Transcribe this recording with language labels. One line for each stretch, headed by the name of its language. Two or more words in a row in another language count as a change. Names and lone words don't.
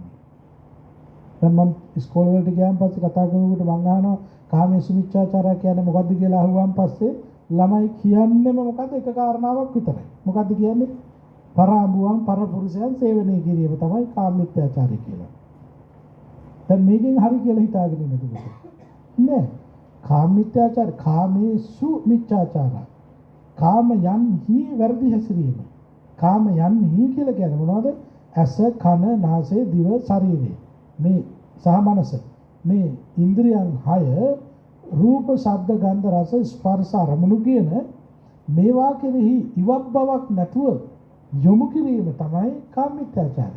Sinhala: දැන් මම ඉස්කෝලේ වලට ගියාන් පස්සේ කතා කරනකොට මම අහනවා කාමයේ මිච්ඡාචාරය කියන්නේ මොකද්ද කියලා අහුවාන් පස්සේ ළමයි කියන්නේම මොකද්ද? එක කාරණාවක් විතරයි. මොකද්ද කියන්නේ? පරාඹුවන් පරපුරුෂයන් සේවනය කිරීම තමයි කාමමිත්‍යාචාරය කියලා. දැන් මේකෙන් හරි කියලා හිතාගෙන ඉන්නද? නෑ. කාමමිත්‍යාචාර කාමේසු මිච්ඡාචාරය. කාම යන්හි වර්ධි හැසිරීම. කාම යන්හි කියලා කියන්නේ මොනවද? ඇස, කන, නාසය, දිව, ශරීරය. මේ සහ මනස. මේ ඉන්ද්‍රියන් 6 රූප, ශබ්ද, ගන්ධ, රස, ස්පර්ශ අරමුණු කියන මේවා කෙරෙහි ඉවත් බවක් නැතුව යොමු කිරීම තමයි කාමමිත්‍යාචාරය.